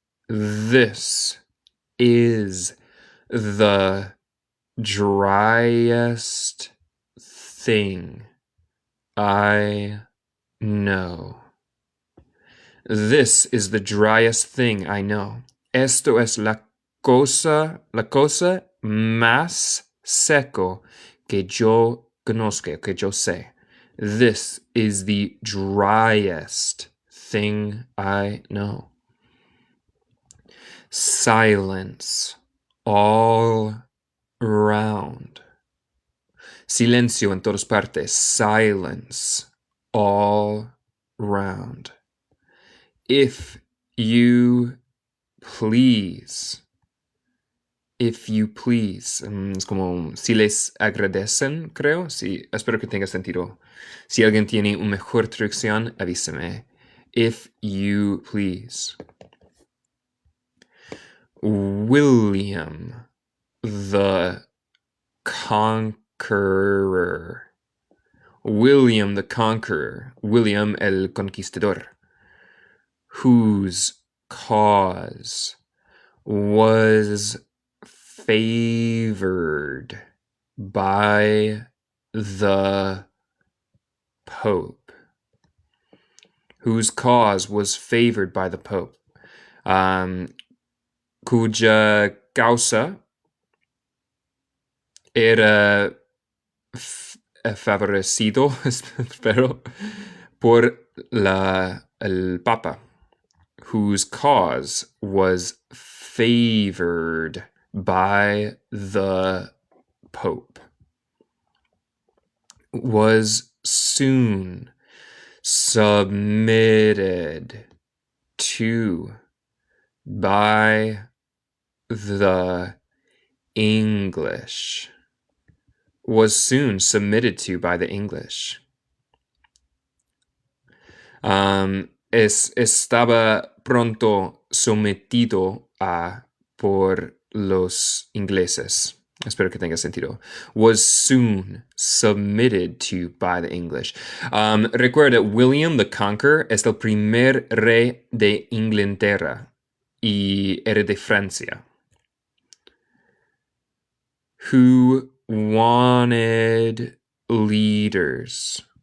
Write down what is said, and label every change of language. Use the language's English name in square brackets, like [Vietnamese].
[English] This is the driest thing I know. This is the driest thing I know. [Spanish] Esto es la cosa más seco que yo conozco, que yo sé. [English] This is the driest thing I know. Silence all around. [Spanish] Silencio en todas partes. [English] Silence all round. If you please. If you please. [Spanish] Es como si les agradecen, creo. Sí, espero que tenga sentido. Si alguien tiene una mejor traducción, avísame. [English] If you please. William the Conqueror. William the Conqueror. [Spanish] William el Conquistador. [English] Whose cause was favored by the Pope. Whose cause was favored by the Pope. [Spanish] Cuya causa era favorecido, espero, por el Papa. [English] Whose cause was favored by the Pope. Was soon submitted to by the English. Was soon submitted to by the English. [Spanish] Estaba pronto sometido a por los ingleses. Espero que tenga sentido. [English] Was soon submitted to by the English. [Spanish] Recuerda, William the Conqueror es el primer rey de Inglaterra y era de Francia. [English] Who wanted leaders.